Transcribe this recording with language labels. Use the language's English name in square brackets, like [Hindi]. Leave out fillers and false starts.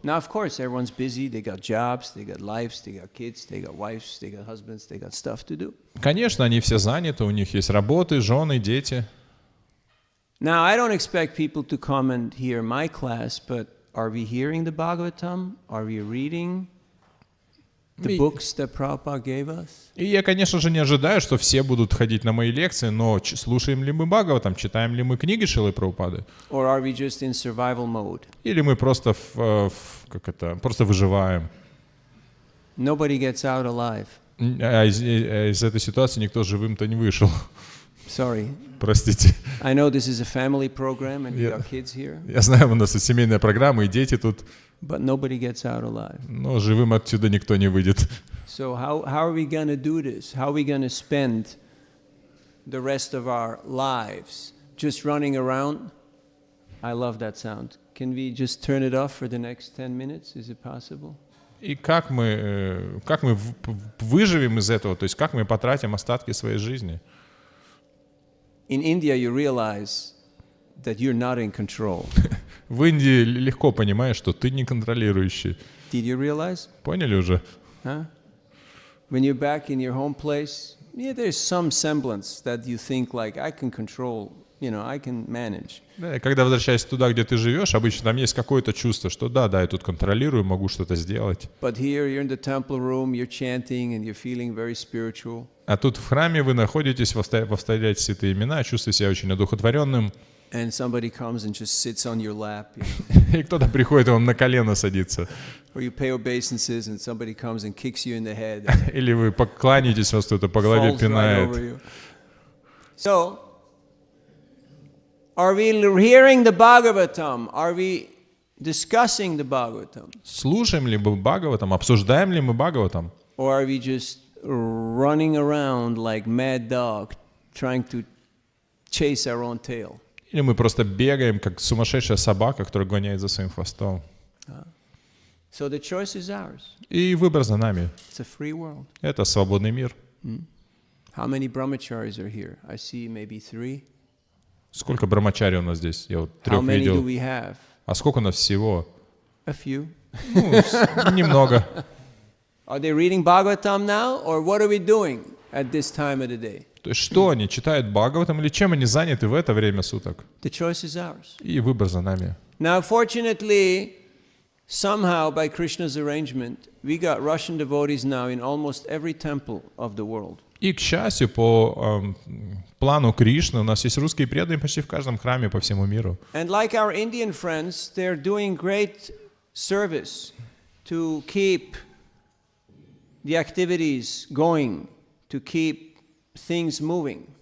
[English] Now, of course, everyone's busy. They got jobs, they got lives, they got kids, they got wives, they got husbands, they got stuff to do. [Russian] Конечно, они все заняты, у них есть работы, жены, дети. [English] Now, I don't expect people to come and hear my class, but are we hearing the Bhagavatam? Are we reading the books that Prabhupada gave us? [Russian] И я, конечно же, не ожидаю, что все будут ходить на мои лекции, но слушаем ли мы Бхагаватам, читаем ли мы книги Шрилы Прабхупады? [English] Or are we just in survival mode? [Russian] Или мы просто просто выживаем? [English] Nobody gets out alive. [Russian] А из этой ситуации никто живым-то не вышел. [English] Sorry. [Russian] Простите. [English] I know this is a family program and we got kids here, [Russian] Я знаю, у нас тут семейная программа, и дети тут, [English] but nobody gets out alive. [Russian] но живым отсюда никто не выйдет. [English] So how are we going to do this? How are we going to spend the rest of our lives just running around? I love that sound. Can we just turn it off for the next 10 minutes? Is it possible? [Russian] И как мы выживем из этого, то есть как мы потратим остатки своей жизни? [English] In India, you realize that you're not in control. [Russian] В Индии легко понимаешь, что ты не контролирующий. [English] Did you realize? [Russian] Поняли уже? Huh? [English] When you're back in your home place, yeah, there's some semblance that you think like, I can control I can manage. [Russian] Да, и когда возвращаешься туда, где ты живешь, обычно там есть какое-то чувство, что да, я тут контролирую, могу что-то сделать. [English] But here you're in the temple room, you're chanting and you're feeling very spiritual. [Russian] А тут в храме вы находитесь, повторяете святые имена, чувствуете себя очень одухотворенным. [English] And somebody comes and just sits on your lap, [Russian] И кто-то приходит и вам на колено садится. [English] or you pay obeisances and somebody comes and kicks you in the head, [Russian] Или вы покланяетесь, вас кто-то по голове [English] falls right over [Russian] пинает. [English] you. So, are we hearing the Bhagavatam? Are we discussing the Bhagavatam? [Russian] Слушаем ли мы Бхагаватам, обсуждаем ли мы Бхагаватам? [English] Or are we just running around like mad dog, trying to chase our own tail? [Russian] Или мы просто бегаем, как сумасшедшая собака, которая гоняет за своим хвостом? [English] So the choice is ours. [Russian] И выбор за нами. [English] It's a free world. [Russian] Это свободный мир. [English] How many brahmacharis are here? I see maybe 3. [Russian] Сколько брамачари у нас здесь? Я вот [English] How [Russian] 3 [English] many do [Russian] видел. [English] we have? [Russian] А сколько у нас всего? [English] A few. [Russian] Немного. [English] Are they reading Bhagavatam now, or what are we doing at this time of the day? [Russian] То есть что они читают Бхагаватам или чем они заняты в это время суток? [English] The choice is ours. [Russian] И выбор за нами. [English] Now, fortunately, somehow by Krishna's arrangement, we got Russian devotees now in almost every temple of the world. [Russian] И, к счастью, по плану Кришны у нас есть русские преданные почти в каждом храме по всему миру. [English] And like our Indian friends, they're doing great service to keep the activities going, to keep things moving.